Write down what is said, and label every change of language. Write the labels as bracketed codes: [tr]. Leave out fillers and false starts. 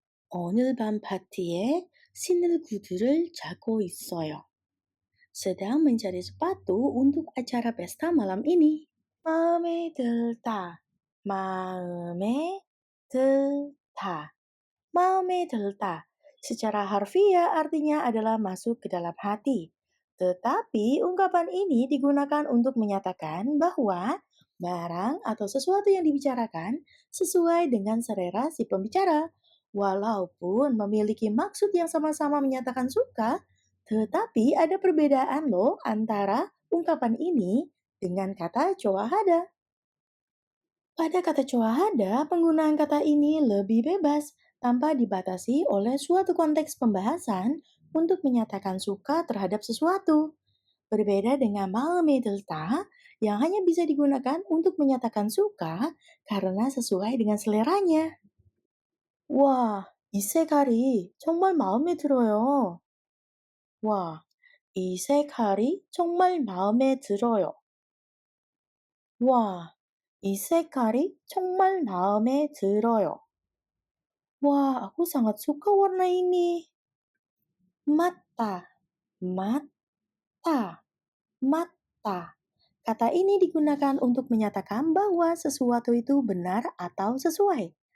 [ko] 오늘 밤 파티에 신을 구두를 찾고 있어요. [id] Sedang mencari sepatu untuk acara pesta malam ini. [ko] 마음에 들다, 마음에 들다, 마음에 들다. [id] Secara harfiah artinya adalah masuk ke dalam hati. Tetapi ungkapan ini digunakan untuk menyatakan bahwa barang atau sesuatu yang dibicarakan sesuai dengan selera si pembicara. Walaupun memiliki maksud yang sama-sama menyatakan suka, tetapi ada perbedaan loh antara ungkapan ini dengan kata coahada. Pada kata coahada, penggunaan kata ini lebih bebas tanpa dibatasi oleh suatu konteks pembahasan untuk menyatakan suka terhadap sesuatu. Berbeda dengan 마음에 들다 yang hanya bisa digunakan untuk menyatakan suka karena sesuai dengan seleranya. [ko] 와, 이 색깔이 정말 마음에 들어요. 와, 이 색깔이 정말 마음에 들어요. 와, 이 색깔이 정말 마음에 들어요. [id] Wah, aku sangat suka warna ini. Mata, mata, mata. Kata ini digunakan untuk menyatakan bahwa sesuatu itu benar atau sesuai.